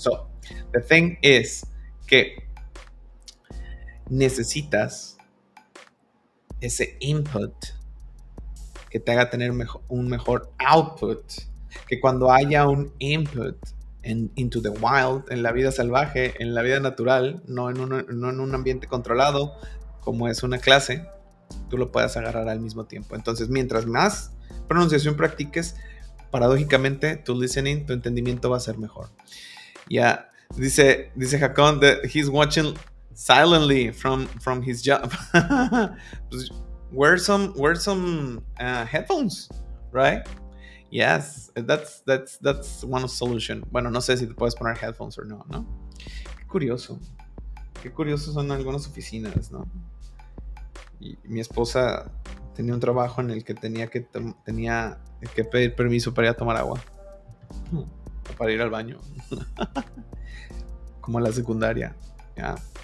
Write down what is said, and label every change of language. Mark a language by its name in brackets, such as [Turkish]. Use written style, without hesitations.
[English] So, the thing is [Spanish] que necesitas ese input que te haga tener un mejor output, que cuando haya un input [English] into the wild, [Spanish] en la vida salvaje, en la vida natural, no en un ambiente controlado, como es una clase, tú lo puedas agarrar al mismo tiempo. Entonces, mientras más pronunciación practiques, paradójicamente, tu listening, tu entendimiento va a ser mejor. Ya, dice [English] Jacón that he's watching silently from his job. Pues, wear some headphones, right? Yes, that's one solution. [Spanish] Bueno, no sé si te puedes poner headphones o no, ¿no? Qué curioso son algunas oficinas, ¿no? Y mi esposa tenía un trabajo en el que tenía que pedir permiso para ir a tomar agua, o para ir al baño, como en la secundaria. ¿Ya?